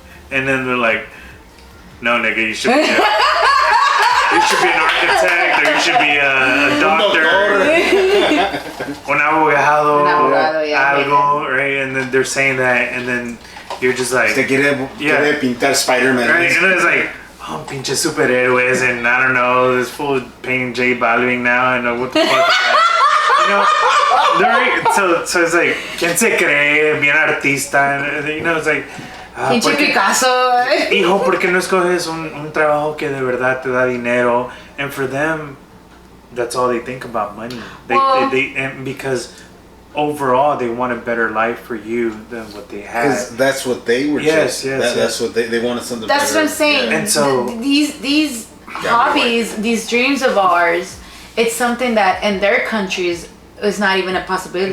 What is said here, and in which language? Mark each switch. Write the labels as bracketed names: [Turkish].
[English] And then they're like, no, nigga, you should be an architect, or you should be a doctor, [Spanish] un abogado, algo, [English] right? And then they're saying that, and then you're just like, [Spanish] quiere pintar Spider-Man. [English] Right? And then it's like, oh, [Spanish] pinche superhéroes, [English] and I don't know, this fool painting J Balvin now, and what the fuck is that? You know, so it's like, [Spanish] ¿quién se cree? Bien artista, [English] and, you know, it's like, [Spanish] pinche Picasso. Hijo, ¿por qué no escoges un trabajo que de verdad te da dinero? [English] And for them, that's all they think about, money. And because overall, they want a better life for you than what they had. Because that's what they were. Yes. That's what they wanted, something. That's better. What I'm saying. And so these hobbies, these dreams of ours, it's something that in their countries is not even a possibility.